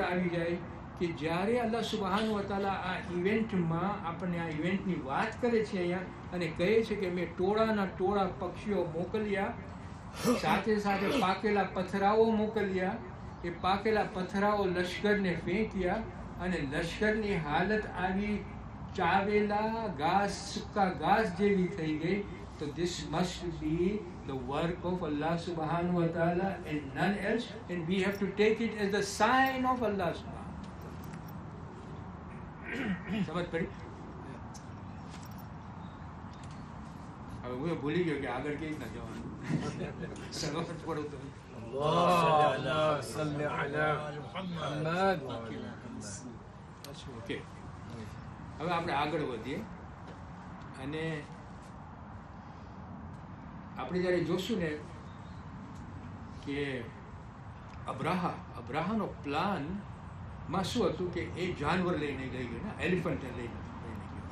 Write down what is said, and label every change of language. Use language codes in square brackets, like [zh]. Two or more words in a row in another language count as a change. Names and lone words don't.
[gu] આવી જાય કે જ્યારે [ar] الله سبحانه وتعالى [gu] આ ઇવેન્ટમાં આપણને આ ઇવેન્ટની વાત કરે છે અહીંયા અને કહે છે કે મેં ટોળાના ટોળા પક્ષીઓ મોકલ્યા, સાથે સાથે પાકેલા પથરાઓ મોકલ્યા, એ પાકેલા પથરાઓ લશ્કરને ફેંક્યા અને લશ્કરની હાલત આવી ચાવેલા ઘાસ, સૂકા ઘાસ જેવી થઈ ગઈ. [en] તો this must be the work of [ar] الله سبحانه وتعالى [en] and none else, and we have to take it as the sign of [ar] الله سبحانه. [gu] સમજ પડી? હવે હું ભૂલી ગયો કે આગળ કેવી રીતના જવાનું. સમજ પડો તો [ar] اللهم صل على محمد. [gu] ઓકે, હવે આપણે આગળ વધીએ અને આપણે જ્યારે જોશું ને કે અબ્રાહાનો પ્લાનમાં શું હતું કે એ જાનવર લઈને ગઈ ગયો ને, એલિફન્ટ લઈને ગયો.